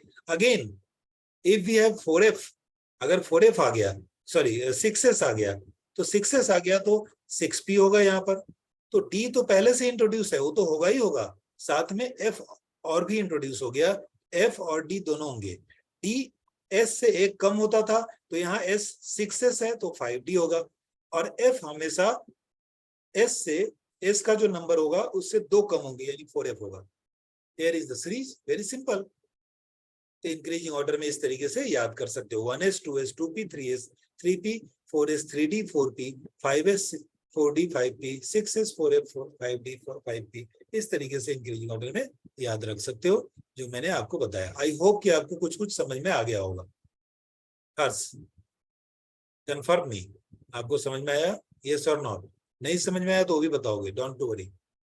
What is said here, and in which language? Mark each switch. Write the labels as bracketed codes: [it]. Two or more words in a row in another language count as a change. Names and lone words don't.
[en] again if we have [hi] 4f, अगर 4f आ गया, सॉरी 6s आ गया, तो 6s आ गया तो 6p होगा यहाँ पर, तो d तो पहले से इंट्रोड्यूस है, वो तो होगा ही होगा, साथ में f और भी इंट्रोड्यूस हो गया, f और d दोनों होंगे। d s से एक कम होता था, तो यहाँ s 6s है तो 5d होगा, और f हमेशा s से s का जो नंबर होगा उससे 2 कम होंगे, यानी 4f होगा। [en] Here is the series, very simple। [hi] तो [en] increasing order [hi] में इस तरीके से याद कर सकते हो, 1s 2s 2p 3s 3p 4s 3d 4p 5s 4d 5p 6s 4f 5d 5p, इस तरीके से [en] increasing order [hi] में याद रख सकते हो जो मैंने आपको बताया। [en] I hope [hi] कि आपको कुछ कुछ समझ में आ गया होगा। हर्ष कंफर्म नहीं, आपको समझ में आया, यस और नॉट? नहीं समझ में आया तो वो भी बताओगे, [en] don't to worry.